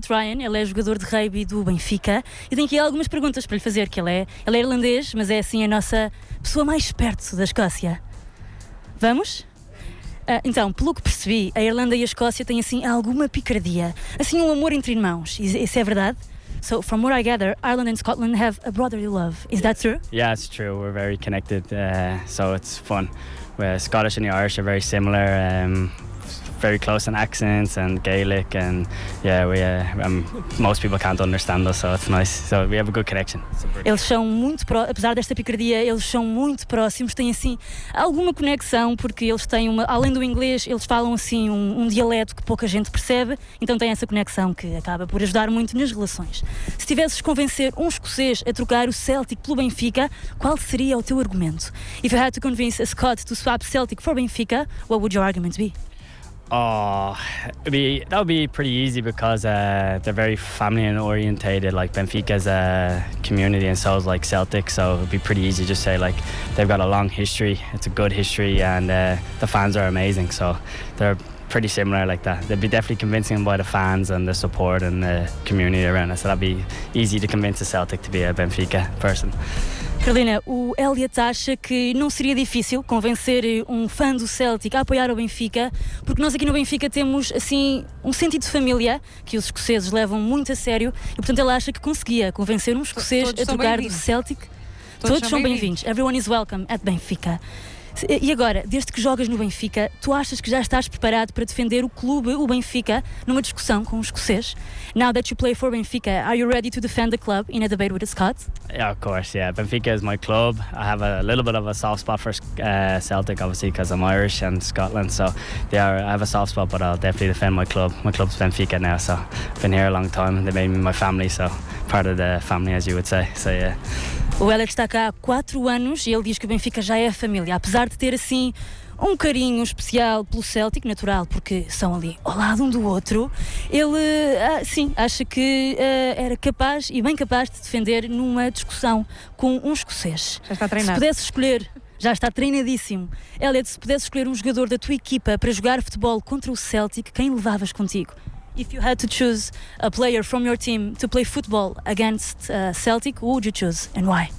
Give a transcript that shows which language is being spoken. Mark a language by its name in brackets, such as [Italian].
[Portuguese] Ryan, ele é jogador de rugby do Benfica e tenho aqui algumas perguntas para lhe fazer, que ele é irlandês, mas é assim a nossa pessoa mais perto da Escócia. Vamos? Então, pelo que percebi, a Irlanda e a Escócia têm assim alguma picardia, assim um amor entre irmãos, isso é verdade? [English] So, from what I gather, Ireland and Scotland have a brotherly love. Is that true? Yeah, it's true. We're very connected, so it's fun. We're Scottish and the Irish are very similar, very close in accents and Gaelic, and yeah, most people can't understand us, so it's nice. So we have a good connection. [Portuguese] Eles são muito próximos, apesar desta picardia, eles são muito próximos, têm assim alguma conexão, porque eles têm uma, além do inglês, eles falam assim um dialeto que pouca gente percebe, então têm essa conexão que acaba por ajudar muito nas relações. Se tivesses de convencer um escocês a trocar o Celtic pelo Benfica, qual seria o teu argumento? [English] If you had to convince a Scot to swap Celtic for Benfica, what would your argument be? That would be pretty easy because they're very family and orientated. Like Benfica's a community, and so is like Celtic. So it'd be pretty easy to just say like they've got a long history. It's a good history, and the fans are amazing. So they're pretty similar like that. They'd be definitely convincing them by the fans and the support and the community around us. So that'd be easy to convince a Celtic to be a Benfica person. [Portuguese] Carolina, o Elliot acha que não seria difícil convencer um fã do Celtic a apoiar o Benfica, porque nós aqui no Benfica temos assim um sentido de família que os escoceses levam muito a sério, e portanto ele acha que conseguia convencer um escocês a trocar do Celtic. Todos são bem-vindos. [English] Everyone is welcome at Benfica. [Portuguese] E agora, desde que jogas no Benfica, tu achas que já estás preparado para defender o clube, o Benfica, numa discussão com os escoceses? [English] Now that you play for Benfica, are you ready to defend the club in a debate with the Scots? Yeah, of course, yeah. Benfica is my club. I have a little bit of a soft spot for Celtic, obviously, because I'm Irish and Scotland, so I have a soft spot, but I'll definitely defend my club. My club's Benfica now, so I've been here a long time. They made me my family, so part of the family, as you would say, so yeah. [Portuguese] O Elliot está cá há 4 anos e ele diz que o Benfica já é a família, apesar de ter assim um carinho especial pelo Celtic, natural, porque são ali ao lado um do outro. Ele, sim, acha que era capaz e bem capaz de defender numa discussão com um escocês. Já está treinado. Se pudesse escolher, já está treinadíssimo. Elliot, se pudesse escolher um jogador da tua equipa para jogar futebol contra o Celtic, quem levavas contigo? [English] If you had to choose a player from your team to play football against Celtic, who would you choose and why?